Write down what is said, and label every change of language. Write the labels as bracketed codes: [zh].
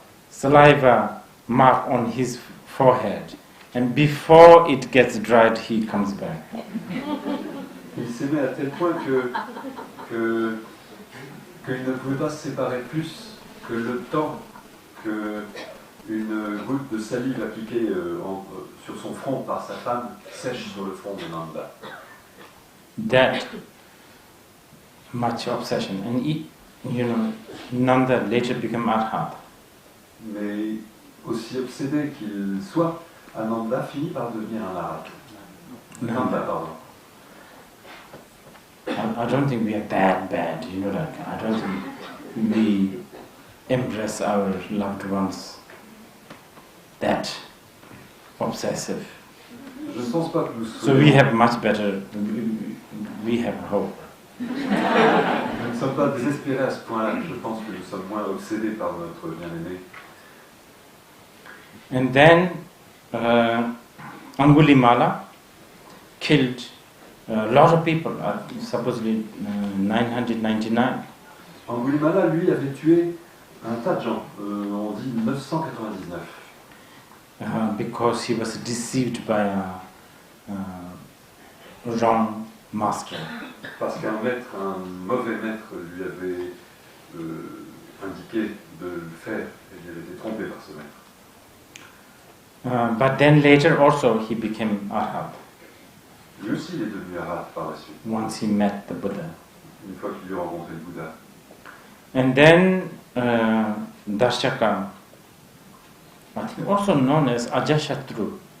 [en] Saliva mark on his forehead, and before it gets dried, he comes back. [fr] Il s'aimait à tel point qu'il ne pouvait pas se séparer plus que le temps qu'une goutte de salive appliquée sur son front par sa femme sèche sur le front de Nanda. [en] That much obsession, and Nanda later became Arhat. [fr] Mais aussi obsédé qu'il soit, Ananda finit par devenir un Arhat. Nanda, pardon. [en] I don't think we are that bad, like, I don't think we embrace our loved ones that obsessive. [fr] Je ne pense pas que nous soyons... [en] So we have much better, we have hope. [fr] Nous ne sommes pas désespérés à ce point-là, je pense que nous sommes moins obsédés par notre bien-aimé. [en] And then Angulimala killed a lot of people, supposedly 999. [fr] Angulimala, lui, avait tué un tas de gens, on dit 999. [en] Because he was deceived by a wrong master. [fr] Parce qu'un maître, un mauvais maître, lui avait indiqué de le faire, et il avait été trompé par ce maître. [en] But then later also he became Arhat. [fr] Lui aussi, il est devenu Arhat par la suite. [en] Once he met the Buddha. [fr] Une fois qu'il eut rencontré le Bouddha. [en] And then Darshaka, I think also known as Ajashatru.